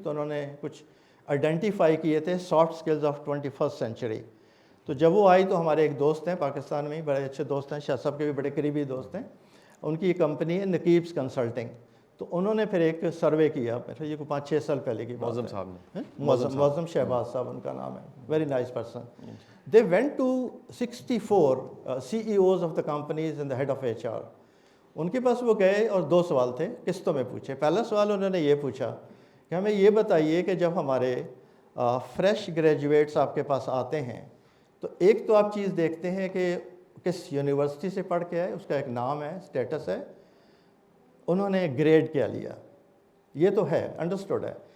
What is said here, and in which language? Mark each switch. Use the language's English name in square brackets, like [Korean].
[Urdu] تو انہوں نے کچھ آئیڈینٹیفائی کیے تھے soft skills of 21st century. تو جب وہ آئی تو ہمارے ایک دوست ہیں پاکستان میں ہی، بڑے اچھے دوست ہیں، شاہ صاحب کے بھی بڑے قریبی دوست ہیں، ان کی یہ کمپنی ہے نقیبس کنسلٹنگ. تو انہوں نے پھر ایک سروے کیا، یہ کوئی 5-6 سال پہلے کی بات ہے. صاحب نے معظم شہباز صاحب ان کا نام ہے، [English] Very nice person. They went to 64 CEOs of the companies and the head of HR. [Urdu] ان کے پاس وہ گئے اور 2 سوال تھے، قسطوں میں پوچھے. پہلا سوال انہوں نے یہ پوچھا کہ ہمیں یہ بتائیے کہ جب ہمارے فریش گریجویٹس آپ کے پاس آتے ہیں تو ایک تو آپ چیز دیکھتے ہیں کہ کس یونیورسٹی سے پڑھ کے آئے، اس کا ایک نام ہے، اسٹیٹس ہے، انہوں نے گریڈ کیا لیا، یہ تو ہے، انڈرسٹوڈ ہے.